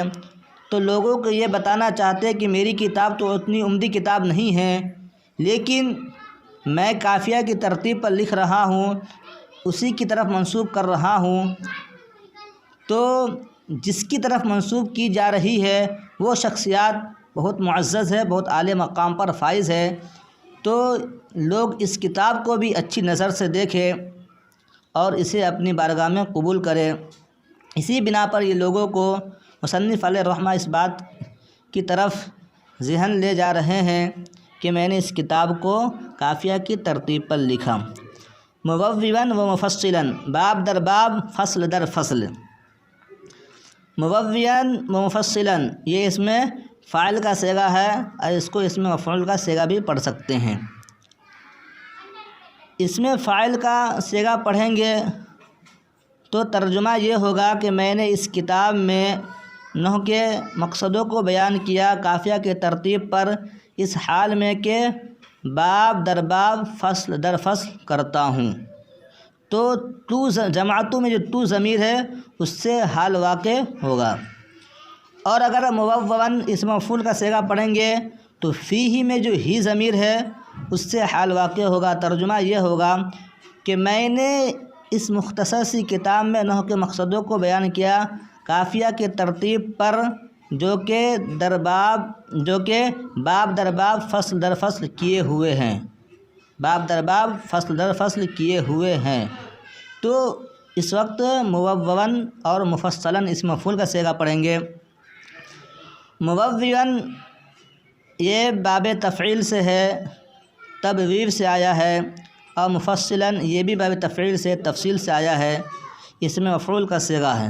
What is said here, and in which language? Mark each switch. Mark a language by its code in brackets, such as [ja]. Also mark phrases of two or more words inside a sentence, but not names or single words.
[ur] تو لوگوں کو یہ بتانا چاہتے ہیں کہ میری کتاب تو اتنی عمدی کتاب نہیں ہے، لیکن میں کافیہ کی ترتیب پر لکھ رہا ہوں، اسی کی طرف منسوب کر رہا ہوں، تو جس کی طرف منسوب کی جا رہی ہے وہ شخصیات بہت معزز ہے، بہت اعلی مقام پر فائز ہے، تو لوگ اس کتاب کو بھی اچھی نظر سے دیکھیں اور اسے اپنی بارگاہ میں قبول کریں۔ اسی بنا پر یہ لوگوں کو مصنف علیہ الرحمہ اس بات کی طرف ذہن لے جا رہے ہیں کہ میں نے اس کتاب کو کافیہ کی ترتیب پر لکھا۔ [ar] مبوّباً و مفصلاً، [ur] باب در باب، فصل در فصل۔ [ar] مبوّباً و مفصلاً، [ur] یہ اس میں فاعل کا صیغہ ہے، اور اس کو اس میں مفعول کا صیغہ بھی پڑھ سکتے ہیں۔ اس میں فاعل کا صیغہ پڑھیں گے تو ترجمہ یہ ہوگا کہ میں نے اس کتاب میں نحو کے مقصدوں کو بیان کیا کافیہ کے ترتیب پر، اس حال میں کہ باب در باب، فصل در فصل کرتا ہوں۔ تو جماعتوں میں جو تو ضمیر ہے اس سے حال واقع ہوگا، اور اگر مبوّباً اس مفعول کا صیغہ پڑھیں گے تو فیہ میں جو ہی ضمیر ہے اس سے حال واقع ہوگا۔ ترجمہ یہ ہوگا کہ میں نے اس مختصر سی کتاب میں نحو کے مقصدوں کو بیان کیا کافیہ کی ترتیب پر، جو کہ باب در باب، فصل در فصل کیے ہوئے ہیں، باب در باب، فصل در فصل کیے ہوئے ہیں۔ تو اس وقت مبوّباً اور مفصلاً اس مفعول کا صیغہ پڑھیں گے۔ مبوّباً یہ باب تفعیل سے ہے، تبویب سے آیا ہے، اور مفصلاً یہ بھی باب تفعیل سے، تفصیل سے آیا ہے، اس میں مفعول کا صیغہ ہے۔